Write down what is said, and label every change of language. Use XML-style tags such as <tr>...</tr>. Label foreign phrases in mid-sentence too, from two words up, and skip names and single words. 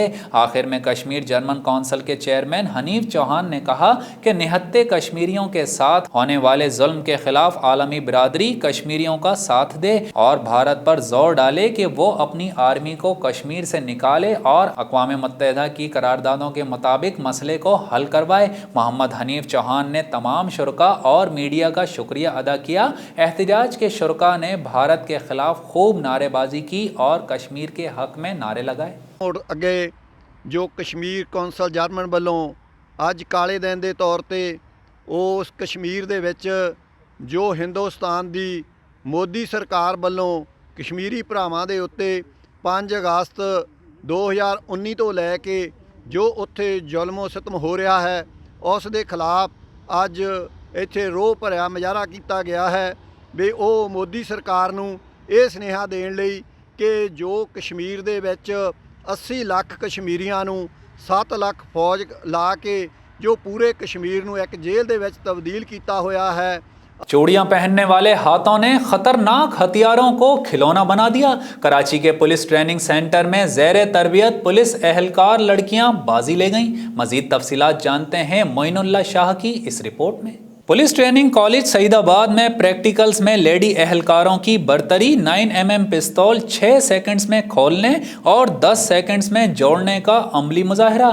<ur>آخر میں کشمیر جرمن کونسل کے چیئرمین حنیف چوہان نے کہا کہ نہتے کشمیریوں کے ساتھ ہونے والے ظلم کے خلاف عالمی برادری کشمیریوں کا ساتھ دے اور بھارت پر زور ڈالے کہ وہ اپنی آرمی کو کشمیر سے نکالے اور اقوام متحدہ کی قراردادوں کے مطابق مسئلے کو حل کروائے۔ محمد حنیف چوہان نے تمام شرکا اور میڈیا کا شکریہ ادا کیا۔ احتجاج کے شرکا نے بھارت کے خلاف خوب نعرے بازی کی اور کشمیر کے حق میں نعرے لگائے۔</ur> <pa>اور اگے جو کشمیر کونسل ਜਰਮਨ ਵੱਲੋਂ ਅੱਜ ਕਾਲੇ ਦਿਨ ਦੇ ਤੌਰ ਤੇ ਉਸ ਕਸ਼ਮੀਰ ਦੇ ਵਿੱਚ ਜੋ ਹਿੰਦੁਸਤਾਨ ਦੀ ਮੋਦੀ ਸਰਕਾਰ ਵੱਲੋਂ ਕਸ਼ਮੀਰੀ ਭਰਾਵਾਂ ਦੇ ਉੱਤੇ 5 ਅਗਸਤ 2019 ਤੋਂ ਲੈ ਕੇ ਜੋ ਉੱਥੇ ਜ਼ੁਲਮ ਸਿਤਮ ਹੋ ਰਿਹਾ ਹੈ ਉਸ ਦੇ ਖਿਲਾਫ ਅੱਜ ਇੱਥੇ ਰੋਹ ਭਰਿਆ ਮੁਜ਼ਾਹਰਾ ਕੀਤਾ ਗਿਆ ਹੈ ਵੀ ਉਹ ਮੋਦੀ ਸਰਕਾਰ ਨੂੰ ਇਹ ਸੁਨੇਹਾ ਦੇਣ ਲਈ ਕਿ ਜੋ ਕਸ਼ਮੀਰ ਦੇ ਵਿੱਚ 80 ਲੱਖ ਕਸ਼ਮੀਰੀਆਂ ਨੂੰ 7 ਲੱਖ ਫੌਜ ਲਾ ਕੇ جو پورے کشمیر نو ایک جیل دے وچ تبدیل کیتا ہویا ہے۔</pa> <ur>چوڑیاں پہننے والے ہاتھوں نے خطرناک ہتھیاروں کو کھلونا بنا دیا۔ کراچی کے پولیس ٹریننگ سینٹر میں زیر تربیت پولیس اہلکار لڑکیاں بازی لے گئیں۔ مزید تفصیلات جانتے ہیں معین اللہ شاہ کی اس رپورٹ میں۔ پولیس ٹریننگ کالج سعید آباد میں پریکٹیکلز میں لیڈی اہلکاروں کی برتری 9mm پستول 6 سیکنڈز میں کھولنے اور 10 سیکنڈز میں جوڑنے کا عملی مظاہرہ۔</ur>